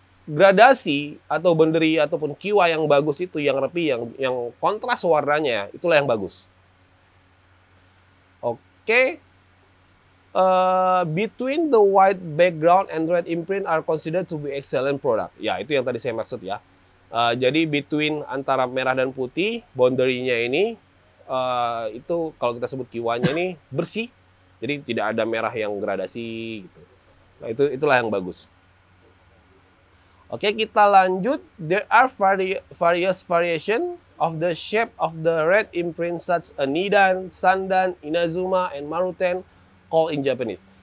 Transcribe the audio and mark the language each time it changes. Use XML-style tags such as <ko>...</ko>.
<id>gradasi atau bonderi ataupun kiwa yang bagus itu, yang rapi, yang kontras warnanya, itulah yang bagus. Oke.</id> <en>Between the white background and red imprint are considered to be excellent product.</en> <id>Ya, itu yang tadi saya maksud ya. Jadi between antara merah dan putih, boundary-nya ini itu kalau kita sebut kiwanya ini bersih. Jadi tidak ada merah yang gradasi gitu. Nah, itulah yang bagus. Oke, kita lanjut.</id> <en>There are various variation of the shape of the red imprint such as Nidan, Sandan, Inazuma, and Maruten called in Japanese.</en>